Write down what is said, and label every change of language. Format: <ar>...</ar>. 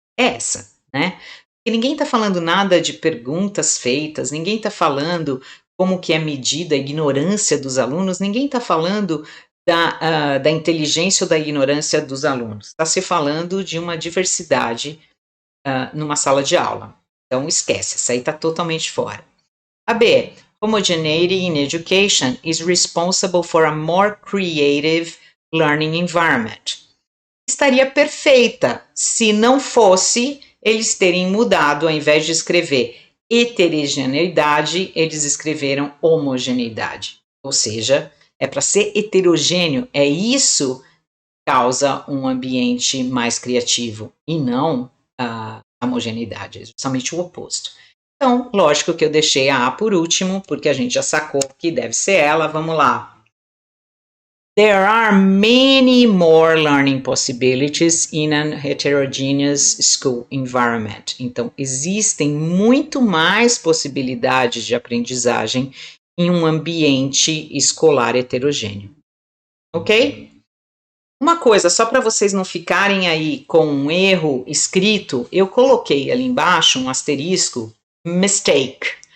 <pt>É essa, né? E ninguém está falando nada de perguntas feitas, ninguém está falando como que é medida a ignorância dos alunos, ninguém está falando da inteligência ou da ignorância dos alunos. Está se falando de uma diversidade numa sala de aula. Então, esquece, essa aí está totalmente fora. A B.</pt> <en>Homogeneity in education is responsible for a more creative learning environment.</en> <pt>Estaria perfeita se não fosse eles terem mudado, ao invés de escrever heterogeneidade, eles escreveram homogeneidade. Ou seja, é para ser heterogêneo, é isso que causa um ambiente mais criativo e não a homogeneidade, é justamente o oposto. Então, lógico que eu deixei a A por último, porque a gente já sacou que deve ser ela. Vamos lá.</pt> <en>There are many more learning possibilities in an heterogeneous school environment.</en> <pt>Então, existem muito mais possibilidades de aprendizagem em um ambiente escolar heterogêneo. Ok? Uma coisa, só para vocês não ficarem aí com um erro escrito, eu coloquei ali embaixo um asterisco, mistake.</pt>